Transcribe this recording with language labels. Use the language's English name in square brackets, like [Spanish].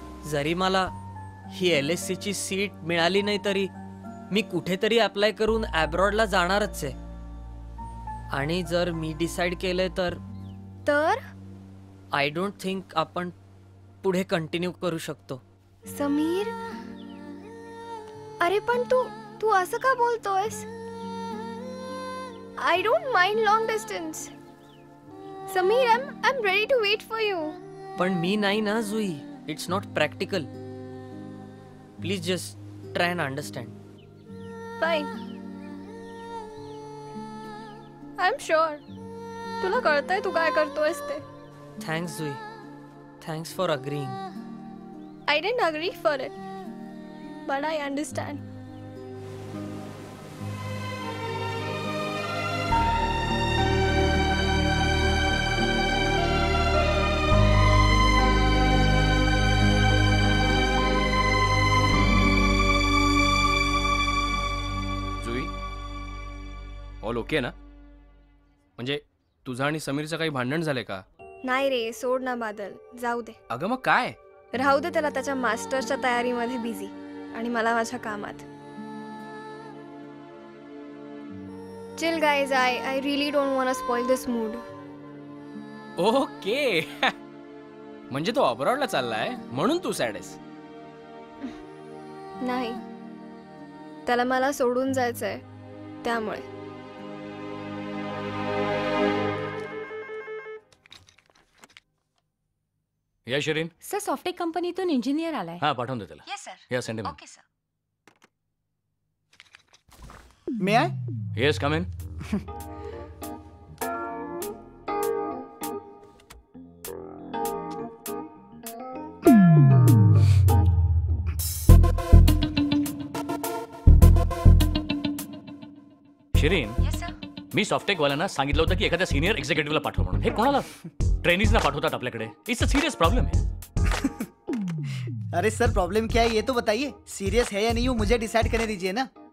[Marathi] जरी मला ही LSC ची सीट मिळाली नाही तरी मी कुठेतरी अप्लाय करून ॲब्रॉडला जाणारच आहे. आणि जर मी डिसाइड केलंय तर [English] I don't think [Marathi] आपण पुढे कंटिन्यू करू शकतो. समीर, अरे पण तू असं का बोलतोयस? [English] I don't mind long distance. Sameer, I am ready to wait for you. [Marathi] पण मी नाही ना जुई, [English] It's not practical. Please just try and understand. Fine, I am sure [Marathi] तुला कळतंय तू काय करतोयस ते. [English] Thanks Jui, thanks for agreeing. I didn't agree for it, but I understand. All okay ना? [Marathi] म्हणजे तुझं आणि समीरचं काही भांडण झालंय का? नाही रे, सोड ना बादल, जाऊ दे. अगं मग काय? राहू दे त्याला त्याच्या मास्टर्सच्या तयारीमध्ये बिझी आणि मला माझ्या कामात. [English] Chill guys, I really don't want to spoil this mood. Okay. [Marathi] म्हणजे तो अब्रॉडला चाललाय म्हणून तू सॅड आहेस? नाही, त्याला मला सोडून जायचंय त्यामुळे. या शिरीन. सर सॉफ्टटेक कंपनीतून इंजिनियर आलाय. हा पाठवून दे त्याला. [English] Yes sir. Yeah send him. Okay sir. May I? Yes come in. [Marathi] Shirin, मी Softtech वाल्यांना सांगितलं होतं की एखाद्या सिनियर एक्झिक्युटिव्हला पाठव म्हणून. हे कोणाला ट्रेनिजना पाठवतात आपल्याकडे? [English] It's a serious problem है. [Hindi] अरे सर प्रॉब्लम क्या है ये तो बताइए. सीरियस है या नहीं वो मुझे डिसाइड करने दीजिए ना.